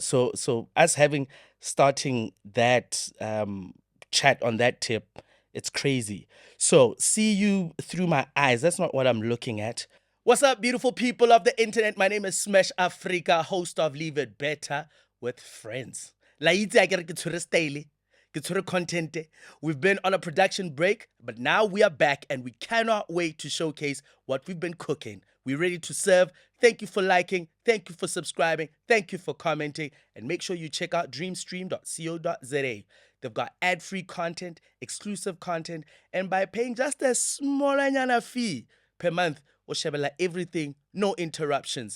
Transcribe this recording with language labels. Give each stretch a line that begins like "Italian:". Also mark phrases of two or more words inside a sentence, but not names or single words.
English: So us having starting that chat on that tip, it's crazy. So see you through my eyes. That's not what I'm looking at. What's up, beautiful people of the internet? My name is Smash Afrika, host of Leave It Better with Friends.
Tswana: La itse a ke re ke tshwere style, ke tshwere content.
English: We've been on a production break, but now we are back and we cannot wait to showcase what we've been cooking. We're ready to serve. Thank you for liking. Thank you for subscribing. Thank you for commenting. And make sure you check out dreamstream.co.za. They've got ad-free content, exclusive content, and by paying just a small fee per month, or shebella everything, no interruptions.